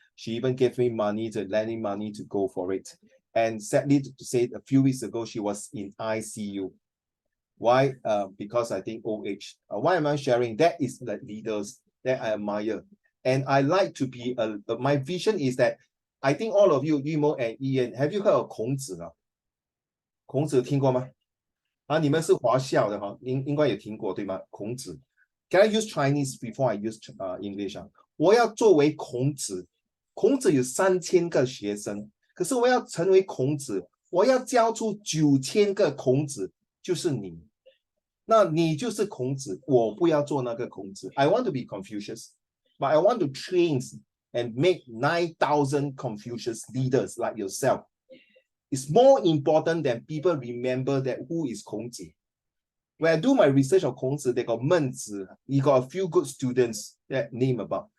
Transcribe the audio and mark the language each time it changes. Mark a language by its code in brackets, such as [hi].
[en] She even gave me money lending money to go for it. And sadly to say, a few weeks ago, she was in ICU. Why? Because I think old age. Why am I sharing? That is the leaders that I admire. And I like to be, my vision is that I think all of you, Yumo and Ian, have you heard of 孔子? [zh] 孔子听过吗？你们是华校的哈，应该也听过对吗？孔子。 [en] Can I use Chinese before I use English [zh] 我要作为孔子，孔子有3000个学生，可是我要成为孔子，我要教出9000个孔子，就是你。那你就是孔子，我不要做那个孔子。 [en] I want to be Confucius, but I want to train and make 9,000 Confucius leaders like yourself. It's more important than people remember that who is 孔子. When I do my research on 孔子, they got 孟子, he got a few good students that name about.